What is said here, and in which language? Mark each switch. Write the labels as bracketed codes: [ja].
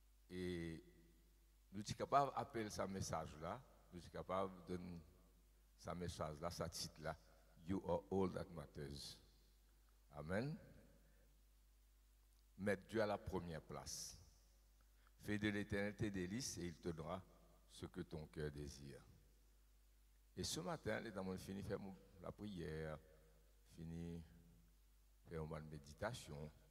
[fr] Et nous sommes capables d'appeler ce message-là, nous sommes capables de donner ce message-là, ce titre-là. [en] You are all that matters. Amen. [fr] Mettre Dieu à la première place. Fais de l'Éternel tes délices et il te donnera ce que ton cœur désire. Et ce matin, les dames ont fini de faire la prière, fini de faire une méditation.